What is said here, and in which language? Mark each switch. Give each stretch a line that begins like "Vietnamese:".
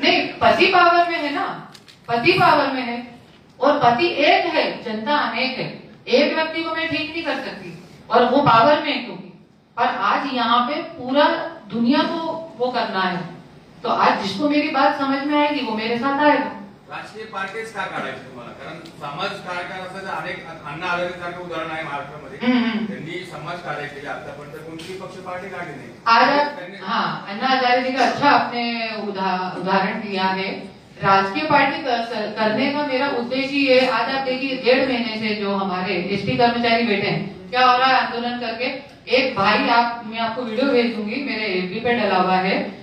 Hindi: नहीं, पति पावर में है ना, पति पावर में है और पति एक है, जनता अनेक है। एक व्यक्ति को मैं ठीक नहीं कर सकती और वो पावर में है क्योंकि। पर आज यहाँ पे पूरा दुनिया को वो करना है, तो आज जिसको मेरी बात समझ में आएगी वो मेरे साथ आएगा।
Marathi: राजकीय पार्टीच का काढायची तुम्हाला? कारण समाज कार्य असं अनेक अण्णा हजारे सारखं उदाहरण आहे महाराष्ट्रामध्ये, त्यांनी समाज कार्य केले, आतापर्यंत कोणती पक्ष पार्टी काढली नाही।
Hindi: आज हाँ, अन्ना हजारे जी का अच्छा आपने उदाहरण दिया है। राजकीय पार्टी करने का मेरा उद्देश्य ये, आज आप देखिए 1.5 महीने से जो हमारे एसटी कर्मचारी बैठे हैं, क्या हो रहा है आंदोलन करके। एक भाई, मैं आपको वीडियो भेज दूंगी, मेरे FB पे डला हुआ है।